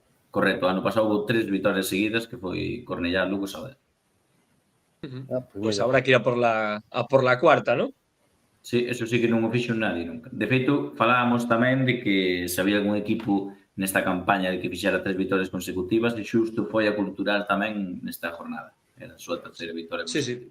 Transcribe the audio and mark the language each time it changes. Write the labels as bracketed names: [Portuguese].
[Galician] Correcto, ano pasado houve 3 vitorias seguidas que foi Cornellá, Lugo e Sabadell. [Spanish] Pues habrá que ir a por la cuarta, ¿no? [Galician] Sí, eso sí que non o fixo nadie nunca. De feito, falábamos tamén de que se había algún equipo nesta campaña de que fixera 3 vitorias consecutivas e xusto foi a Cultural tamén nesta jornada. Era a súa terceira vitoria consecutiva.